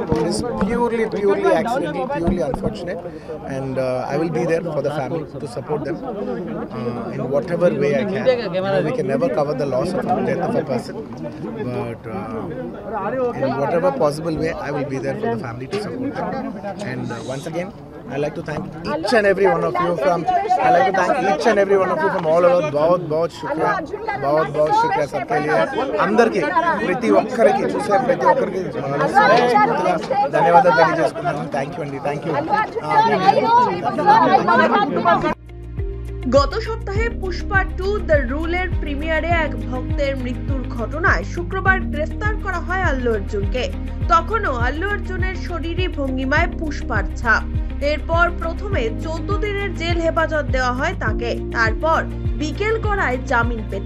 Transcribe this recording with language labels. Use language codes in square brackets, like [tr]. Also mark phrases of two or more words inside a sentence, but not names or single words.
[en] It is purely accidental, purely unfortunate, and I will be there for the family to support them in whatever way I can. We can never cover the loss of the death of a person, but in whatever possible way I will be there for the family to support them. And once again, I'd like to thank each and every one of you from all over. [hi] बहुत शुक्रिया सबके लिए. [te] అందరికీ ప్రతి ఒక్కరికి చూసే ప్రతి ఒక్కరికి ధన్యవాదాలు తెలియజేసుకుంటున్నాను. [en] thank you. [bn] গত সপ্তাহে পুষ্পা 2 দ্য রুলের প্রিমিয়ারে এক ভক্তের মৃত্যুর ঘটনায় শুক্রবার গ্রেফতার করা হয় আল্লু অর্জুনকে। তখনও আল্লু অর্জুনের শরীরী ভঙ্গিমায় পুষ্পার ছাপ। এরপর প্রথমে 14 দিনের জেল হেফাজত দেওয়া হয় তাকে, তারপর বিকেল করায় জামিন পেতে।